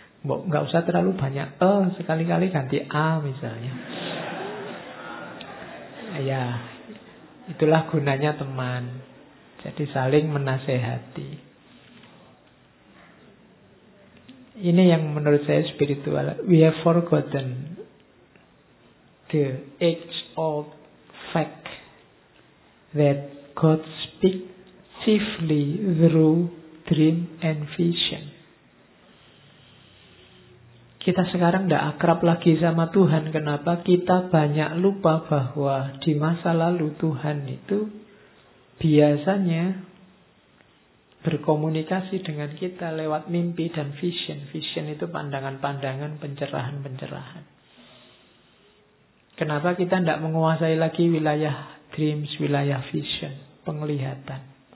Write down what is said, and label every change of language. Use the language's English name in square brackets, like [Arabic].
[Indonesian] Enggak usah terlalu banyak sekali-kali ganti A misalnya. Ya, itulah gunanya teman. Jadi saling menasehati. Ini yang menurut saya spiritual. [English] We have forgotten the age of fact that God speaks chiefly through dream and vision. [Indonesian] Kita sekarang tidak akrab lagi sama Tuhan. Kenapa? Kita banyak lupa bahwa di masa lalu Tuhan itu biasanya berkomunikasi dengan kita lewat mimpi dan vision. Vision itu pandangan-pandangan, pencerahan-pencerahan. Kenapa kita tidak menguasai lagi wilayah dreams, wilayah vision, penglihatan.